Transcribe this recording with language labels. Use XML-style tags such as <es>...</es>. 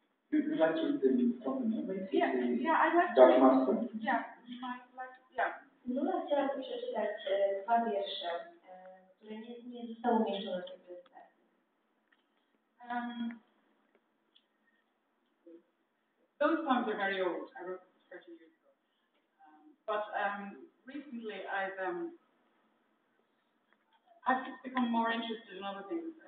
<en>You'd like to read them from the memory? Yeah, I'd like to. Dark Master? Yeah, yeah.</en> <pl>Lula chciałaby przeczytać dwa wiersze, które nie zostały umieszczone w tej prezentacji.</pl> <en>Those poems are very old. I wrote them 30 years ago. But recently I've just become more interested in other things.</en>